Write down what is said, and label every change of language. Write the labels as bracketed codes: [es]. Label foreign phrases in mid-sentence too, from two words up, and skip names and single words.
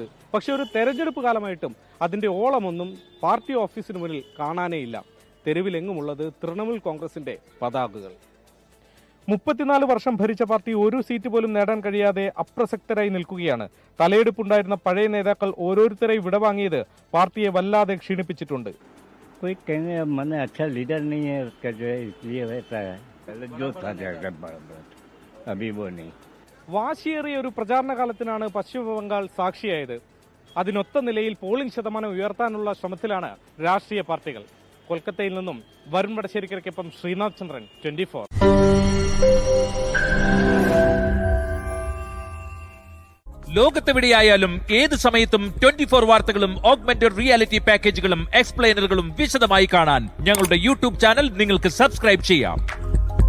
[ml] പക്ഷെ ഒരു തെരഞ്ഞെടുപ്പ് കാലമായിട്ടും അതിന്റെ ഓളമൊന്നും പാർട്ടി ഓഫീസിന് മുന്നിൽ കാണാനേയില്ല. തെരുവിലെങ്ങുമുള്ളത് തൃണമൂൽ കോൺഗ്രസിന്റെ പതാകകൾ. 34 വർഷം ഭരിച്ച പാർട്ടി ഒരു സീറ്റ് പോലും നേടാൻ കഴിയാതെ അപ്രസക്തരായി നിൽക്കുകയാണ്. തലയെടുപ്പുണ്ടായിരുന്ന പഴയ നേതാക്കൾ ഓരോരുത്തരായി വിടവാങ്ങിയത് പാർട്ടിയെ വല്ലാതെ ക്ഷീണിപ്പിച്ചിട്ടുണ്ട്. [hi] कोई कहने मन अच्छा लीडर नहीं है उसका जो है इसलिए वैसा है जो था अभी वो नहीं. [ml] വാശിയേറിയ ഒരു പ്രചാരണ കാലത്തിനാണ് പശ്ചിമബംഗാൾ സാക്ഷിയായത്. അതിനൊത്ത നിലയിൽ പോളിംഗ് ശതമാനം ഉയർത്താനുള്ള ശ്രമത്തിലാണ് രാഷ്ട്രീയ പാർട്ടികൾ. കൊൽക്കത്തയിൽ നിന്നും വരുൺ വടശ്ശേരിക്കൊപ്പം ശ്രീനാഥ് ചന്ദ്രൻ, 24. ലോകത്തെവിടെയായാലും ഏത് സമയത്തും 24 വാർത്തകളും [en] augmented reality [ml] പാക്കേജുകളും എക്സ്പ്ലെയിനറുകളും വിശദമായി കാണാൻ ഞങ്ങളുടെ YouTube ചാനൽ നിങ്ങൾക്ക് സബ്സ്ക്രൈബ് ചെയ്യാം.